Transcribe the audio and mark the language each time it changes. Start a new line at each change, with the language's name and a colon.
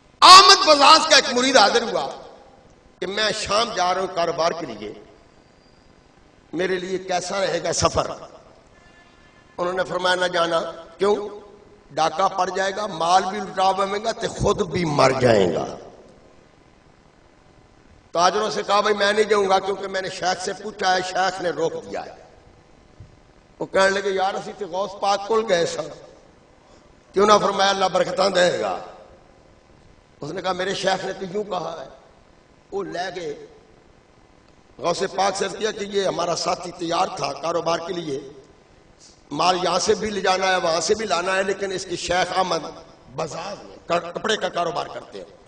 Urdu: آمد بزاز کا ایک مرید حاضر ہوا کہ میں شام جا رہا ہوں کاروبار کے لیے، میرے لیے کیسا رہے گا سفر. انہوں نے فرمایا نہ جانا. کیوں؟ ڈاکہ پڑ جائے گا، مال بھی لٹا بمے گا تے خود بھی مر جائے گا. تاجروں سے کہا بھائی میں نہیں جاؤں گا، کیونکہ میں نے شیخ سے پوچھا ہے، شیخ نے روک دیا ہے.
Punjabi: وہ کہنے لگے یار اسی تے غوث پاک کول گئے سن. کیوں نہ؟ فرمایا اللہ برکتاں دے گا.
Urdu: اس نے کہا میرے شیخ نے تو یوں کہا ہے. وہ لے گئے، غوث پاک سے کیا کہ یہ ہمارا ساتھی تیار تھا کاروبار کے لیے، مال یہاں سے بھی لے جانا ہے وہاں سے بھی لانا ہے، لیکن اس کی شیخ احمد بازار میں کپڑے کا کاروبار کرتے ہیں.